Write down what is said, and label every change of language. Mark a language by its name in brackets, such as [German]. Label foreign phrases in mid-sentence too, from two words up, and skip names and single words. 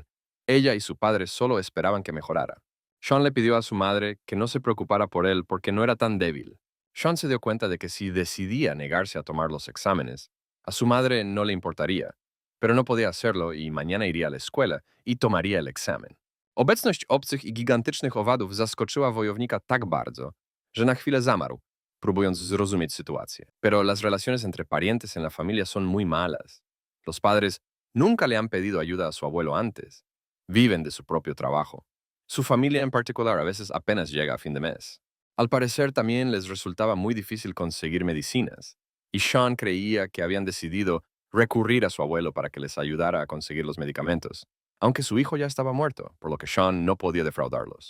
[Spanish] Ella y su padre solo esperaban que mejorara. Sean le pidió a su madre que no se preocupara por él porque no era tan débil. Sean se dio cuenta de que si decidía negarse a tomar los exámenes, A su madre no le importaría, pero no podía hacerlo i mañana iría a la escuela i tomaría el examen. [Polish] Obecność obcych i gigantycznych owadów zaskoczyła wojownika tak bardzo, że na chwilę zamarł, próbując zrozumieć sytuację. [Spanish] Pero las relaciones entre parientes en la familia son muy malas. Los padres nunca le han pedido ayuda a su abuelo antes. Viven de su propio trabajo. Su familia en particular a veces apenas llega a fin de mes. Al parecer también les resultaba muy difícil conseguir medicinas, y Sean creía que habían decidido recurrir a su abuelo para que les ayudara a conseguir los medicamentos, aunque su hijo ya estaba muerto, por lo que Sean no podía defraudarlos.